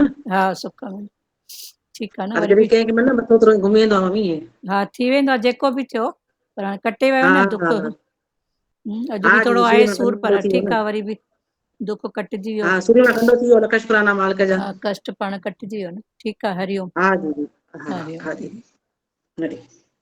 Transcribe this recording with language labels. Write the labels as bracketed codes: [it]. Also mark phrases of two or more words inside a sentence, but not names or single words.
[sd] हा सुख में, ठीकु आहे न, हाणे वरी जॾहिं बि कंहिंखे न मथो थोरो घुमी वेंदो आहे मम्मी। हा थी वेंदो आहे जेको बि थियो, पर हाणे कटे वियो हा न दुख। हा अॼु हा बि थोरो दीदी आहे सूर में सूर, कंदो पर थी वियो ठीकु न। आहे, वरी बि दुख कटिजी वियो। हा सूर में कंदो थी वियो, लख शुक्राना मालिक जा। हा कष्ट पाण कटिजी वियो न, ठीकु आहे, हरिओम। हा दीदी, हा हरिओम। हा दीदी, हरि